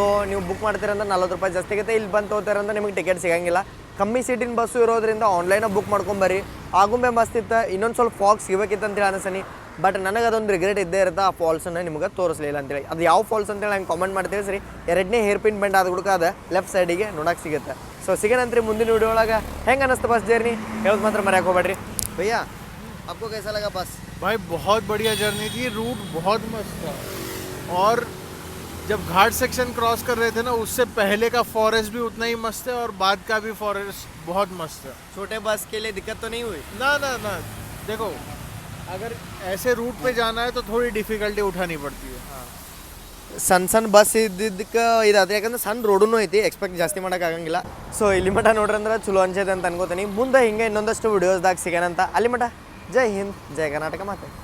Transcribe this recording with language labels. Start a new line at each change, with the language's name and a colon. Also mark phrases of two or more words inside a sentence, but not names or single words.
Kannada: ನೀವು ಬುಕ್ ಮಾಡ್ತೀರಂದ್ರೆ 40 ರೂಪಾಯಿ ಜಾಸ್ತಿ ಆಗುತ್ತೆ ಇಲ್ಲಿ ಬಂದು ತೊಗೋತಾರಂದ್ರೆ ನಿಮಗೆ ಟಿಕೆಟ್ ಸಿಗಂಗಿಲ್ಲ ಕಮ್ಮಿ ಸೀಟಿನ ಬಸ್ಸು ಇರೋದ್ರಿಂದ ಆನ್ಲೈನಾಗ ಬುಕ್ ಮಾಡ್ಕೊಂಬರ್ರಿ ಆಗುಂಬೆ ಮಸ್ತ್ ಇತ್ತು ಇನ್ನೊಂದು ಸ್ವಲ್ಪ ಫಾಲ್ಸ್ ಸಿಗಬೇಕಿತ್ತು ಅಂತೇಳಿ ಅನಿಸನಿ ಬಟ್ ನನಗೆ ಅದೊಂದು ರಿಗ್ರೆಟ್ ಇದ್ದೇ ಇರುತ್ತೆ ಆ ಫಾಲ್ಸನ್ನು ನಿಮಗೆ ತೋರಿಸಲಿಲ್ಲ ಅಂತೇಳಿ ಅದು ಯಾವ ಫಾಲ್ಸ್ ಅಂತೇಳಿ ನಂಗೆ ಕಾಮೆಂಟ್ ಮಾಡ್ತೀವಿ ಸರಿ 2ನೇ
English: hair pin bend
Kannada: ಆದ ಹುಡುಕ ಅದ ಲೆಫ್ಟ್ ಸೈಡಿಗೆ ನೋಡೋಕೆ ಸಿಗುತ್ತೆ ಸೊ ಸಿಗೋಣಂತ್ರಿ ಮುಂದಿನ ವಿಡಿಯೋ ಒಳಗೆ ಹೆಂಗೆ ಅನ್ನಿಸ್ತು
English: bus journey
Kannada: ಹೇಳೋದು ಮಾತ್ರ ಮರ್ಯಾಕೆ ಹೋಗ್ಬೇಡ್ರಿ ಭಯ್ಯಾ
Hindi: आपको कैसा लगा बस भाई बहुत बढ़िया जर्नी थी, रूट बहुत मस्त था। और जब घाट सेक्शन क्रॉस कर रहे थे ना उससे पहले का फॉरेस्ट भी उतना ही मस्त है और बाद का भी फॉरेस्ट बहुत मस्त है। छोटे बस के लिए दिक्कत तो नहीं हुई ना ना ना देखो अगर ऐसे रूट पे जाना है तो थोड़ी डिफिकल्टी उठानी पड़ती है।
Kannada: ಸಣ್ಣ ಬಸ್ ಇದ್ದಿದ್ದಕ್ಕೆ ಇದಾದ್ರೆ ಯಾಕಂದ್ರೆ ಸಣ್ಣ ರೋಡೂ ಐತಿ ಎಕ್ಸ್ಪೆಕ್ಟ್ ಜಾಸ್ತಿ ಮಾಡೋಕ್ಕಾಗಂಗಿಲ್ಲ ಸೊ ಇಲ್ಲಿ ಮಠ ನೋಡ್ರಂದ್ರೆ ಚಲೋ ಅನ್ಸೈತೆ ಅಂತ ಅನ್ಕೋತೀನಿ ಮುಂದೆ ಹಿಂಗೆ ಇನ್ನೊಂದಷ್ಟು ವಿಡಿಯೋಸ್ದಾಗ ಸಿಗೋಣಂತ ಅಲ್ಲಿ ಮಠ
Hindi: जय हिंद
Kannada: ಜೈ ಕರ್ನಾಟಕ ಮಾತೆ